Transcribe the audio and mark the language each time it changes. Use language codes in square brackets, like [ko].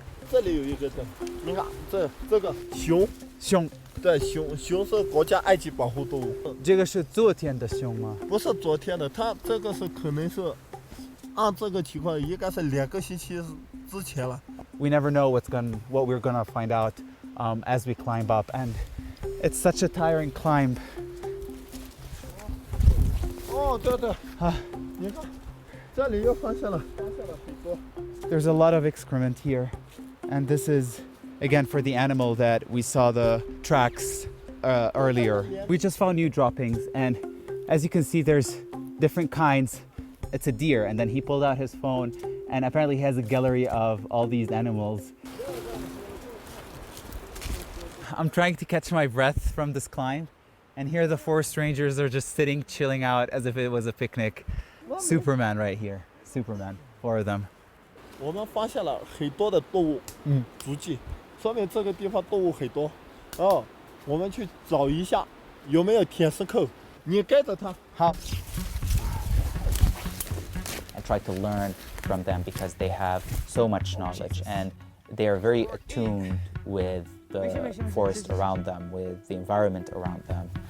[zh] 这里有一个你看这个熊，对，熊是国家二级保护动物。这个是昨天的熊吗？不是昨天的，它这个是可能是按这个情况应该是2个星期之前了。 [en] We never know what we're gonna find out as we climb up, and it's such a tiring climb. [zh] 哦，对，你看，这里又发现了很多。 [en] There's a lot of excrement here, and this is again for the animal that we saw the tracks earlier. We just found new droppings, and as you can see, there's different kinds. it's a deer. And then he pulled out his phone, and apparently he has a gallery of all these animals. I'm trying to catch my breath from this climb, and here the forest rangers are just sitting, chilling out as if it was a picnic. Superman right here. Superman. 4 of them. [zh] 我们发现了很多的动物足迹，说明这个地方动物很多。我们去找一下有没有铁丝扣，你跟着它。好。 [en] I try to learn from them because they have so much knowledge and they are very attuned with the forest around them, with the environment around them.